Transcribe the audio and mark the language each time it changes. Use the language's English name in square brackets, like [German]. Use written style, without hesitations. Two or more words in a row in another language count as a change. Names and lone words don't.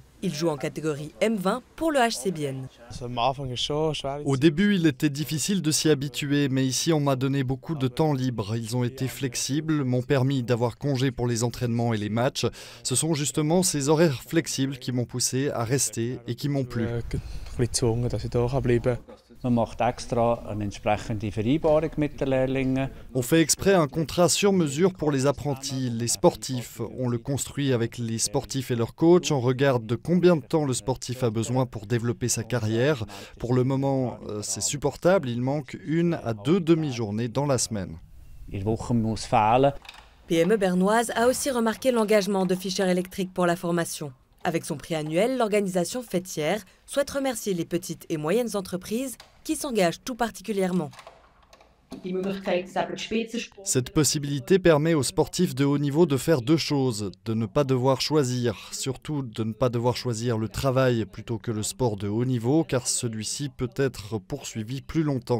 [French] Il joue en catégorie M20 pour le HC Bienne. Au début, il était difficile de s'y habituer, mais ici on m'a donné beaucoup de temps libre. Ils ont été flexibles, m'ont permis d'avoir congé pour les entraînements et les matchs. Ce sont justement ces horaires flexibles qui m'ont poussé à rester et qui m'ont plu. [German] Man macht extra eine entsprechende Vereinbarung mit den Lehrlingen. [French] On fait exprès un contrat sur mesure pour les apprentis, les sportifs. On le construit avec les sportifs et leurs coachs. On regarde de combien de temps le sportif a besoin pour développer sa carrière. Pour le moment, c'est supportable. Il manque 1 à 2 demi-journées dans la semaine. [German] In der Woche muss fehlen. [French] PME bernoise a aussi remarqué l'engagement de Fischer Electric pour la formation. Avec son prix annuel, l'organisation fêtière souhaite remercier les petites et moyennes entreprises qui s'engagent tout particulièrement. Cette possibilité permet aux sportifs de haut niveau de faire 2 choses, de ne pas devoir choisir, surtout de ne pas devoir choisir le travail plutôt que le sport de haut niveau, car celui-ci peut être poursuivi plus longtemps.